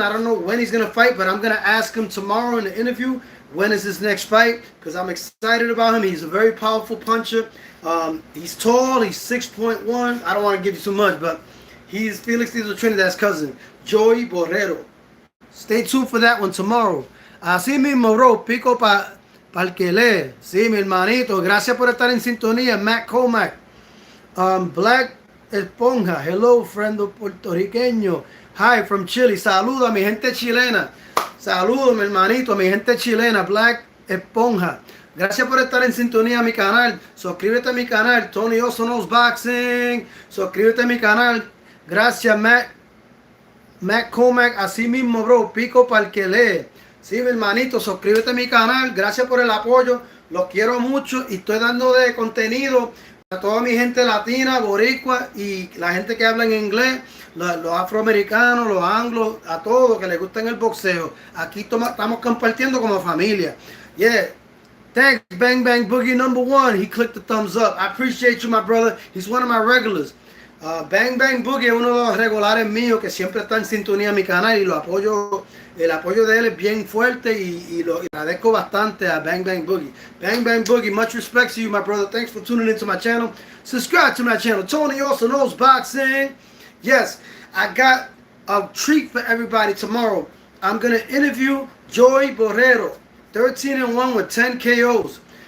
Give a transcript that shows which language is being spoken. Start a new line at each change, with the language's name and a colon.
English: I don't know when he's going to fight, but I'm going to ask him tomorrow in the interview when is his next fight, because I'm excited about him. He's a very powerful puncher. He's tall. He's 6'1". I don't want to give you too much, but he's Felix Tito Trinidad's cousin, Joey Borrero. Stay tuned for that one tomorrow.
Spanish: Así mismo, bro, pico para el que lee. Sí, mi hermanito. Gracias por estar en sintonía, Matt Comac. Black Esponja.
English: Hello, friendo puertorriqueño. Hi, from Chile.
Spanish: Saludo a mi gente chilena. Saludos, mi hermanito, mi gente chilena, Black Esponja. Gracias por estar en sintonía a mi canal. Suscríbete a mi canal, Tony Also Knows Boxing. Suscríbete a mi canal. Gracias, Matt Comac. Así mismo, bro, pico para el que lee. Sí, mi hermanito, suscríbete a mi canal. Gracias por el apoyo. Los quiero mucho y estoy dando de contenido a toda mi gente latina, boricua y la gente que habla en inglés. Los afroamericanos, los anglos, a todos que les gusta el boxeo. Aquí estamos compartiendo como familia. Yeah. Thanks, Bang Bang Boogie #1.
English: He clicked the thumbs up. I appreciate you, my brother. He's one of my regulars.
Spanish: Bang Bang Boogie es uno de los regulares míos que siempre está en sintonía a mi canal y lo apoyo. El apoyo de él es bien fuerte y lo agradezco bastante a Bang Bang Boogie.
English: Bang Bang Boogie, much respect to you, my brother. Thanks for tuning into my channel. Subscribe to my channel. Tony Also Knows Boxing. Yes, I got a treat for everybody tomorrow. I'm going to interview Joey Borrero, 13-1 with 10 KOs.